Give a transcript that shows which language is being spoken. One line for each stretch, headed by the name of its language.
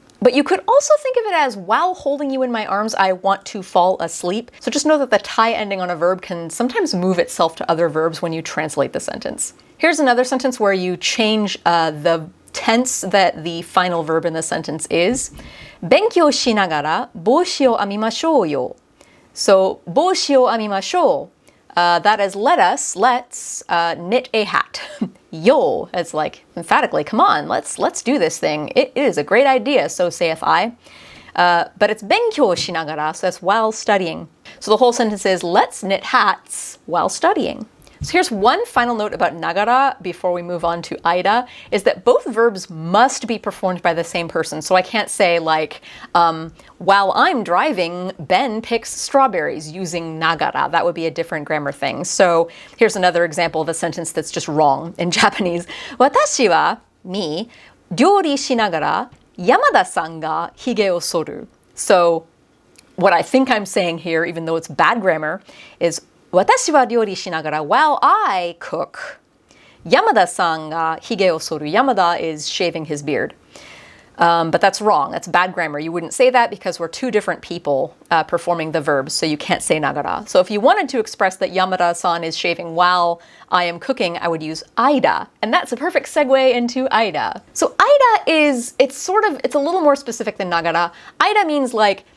English: But you could also think of it as while holding you in my arms, I want to fall asleep. So just know that the tai ending on a verb can sometimes move itself to other verbs when you translate the sentence. Here's another sentence where you change the tense that the final verb in the sentence is.
Japanese: Benkyouしながら帽子を編みましょうよ.So, 帽子を編みましょう.
English: That is let's knit a hat. Yo, it's like emphatically, come on, let's do this thing. It is a great idea, so saith I. But it's
Japanese: 勉強しながら,
English: so that's while studying. So the whole sentence is, let's knit hats while studying. So here's one final note about nagara before we move on to Aida, is that both verbs must be performed by the same person. So I can't say like, while I'm driving, Ben picks strawberries using nagara. That would be a different grammar thing. So here's another example of a sentence that's just wrong in Japanese.
Japanese: 私は,
English: me,
Japanese: 料理しながら Yamada-san がひげを剃る.
English: So what I think I'm saying here, even though it's bad grammar, is
Japanese: 私は料理しながら
English: while I cook.
Japanese: Yamada-san がひげを剃る.
English: Yamada is shaving his beard. But that's wrong. That's bad grammar. You wouldn't say that because we're two different people performing the verbs, so you can't say nagara. So if you wanted to express that Yamada-san is shaving while I am cooking, I would use Aida. And that's a perfect segue into Aida. So Aida is, it's a little more specific than nagara. Aida means like,